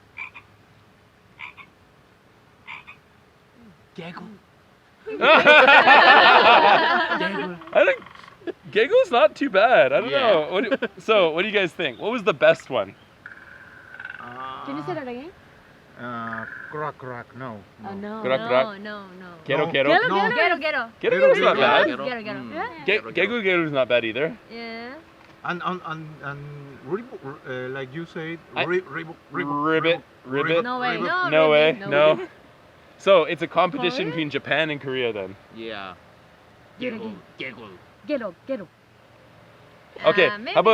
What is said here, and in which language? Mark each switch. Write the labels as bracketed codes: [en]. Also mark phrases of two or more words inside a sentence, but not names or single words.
[ko] 개굴. [en] I think Giggle's not too bad. I don't Yeah. know. What do you guys think? What was the best one? Can you say that again? Crack, crack, no. No. Grak, grak. No. Quero, No. quero. No. Ghetto. Ghetto's not bad. Ghetto. Gegu Geru's not bad either. Yeah. And like you said, I- ribbit. Ribbit. No way. Ribbit. No way. No. No. So it's a competition Korea? between Japan and Korea then. Yeah. Ghetto. [ko] 개굴. [en] Ghetto. Okay. How about